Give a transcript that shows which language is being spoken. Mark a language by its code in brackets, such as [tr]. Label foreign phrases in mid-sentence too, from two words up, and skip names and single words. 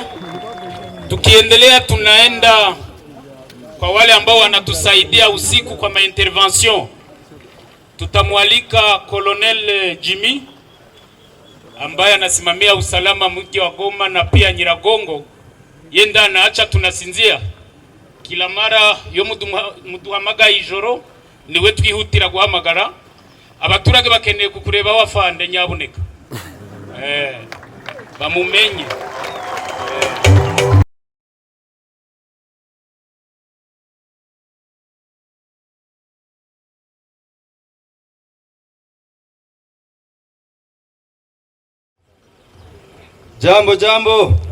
[sw] Tukiendelea tunaenda kwa wale ambao wanatusaidia usiku kwa maintervention. Tutamwalika Colonel Jimmy ambaye anasimamia usalama mji wa Goma na pia Nyiragongo. Yenda anaacha tunasinzia. Kila mara [rw] yo muduhamaga ijoro niwe twihutira guhamagara. Abaturage bakeneye kukureba wafande nyabuneka. Bamumenye. [sw] Jambo jambo.